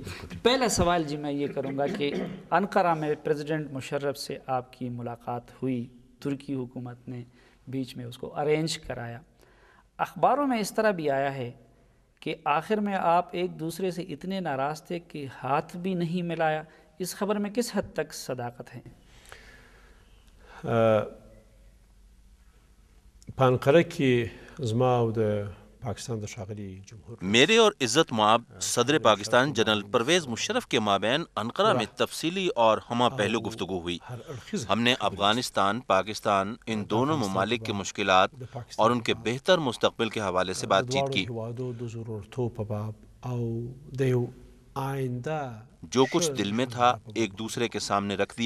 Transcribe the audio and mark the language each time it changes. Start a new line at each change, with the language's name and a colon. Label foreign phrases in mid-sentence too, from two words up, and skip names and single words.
Urdu: پہلا سوال جی میں یہ کروں گا کہ انقرہ میں پریزیڈنٹ مشرف سے آپ کی ملاقات ہوئی، ترکی حکومت نے بیچ میں اس کو ارینج کرایا۔ اخباروں میں اس طرح بھی آیا ہے کہ آخر میں آپ ایک دوسرے سے اتنے ناراض تھے کہ ہاتھ بھی نہیں ملایا۔ اس خبر میں کس حد تک صداقت ہے؟
Pashto: پانقرہ کی زما او د پاکستان د ښاغلي جمهور
Urdu: میرے اور عزت مآب صدر پاکستان جنرل پرویز مشرف کے مابین انقرہ میں تفصیلی اور ہمہ پہلو گفتگو ہوئی۔ ہم نے افغانستان، پاکستان، ان دونوں ممالک کے مشکلات اور ان کے بہتر مستقبل کے حوالے سے بات چیت کی۔ جو کچھ دل میں تھا ایک دوسرے کے سامنے رکھ دیا۔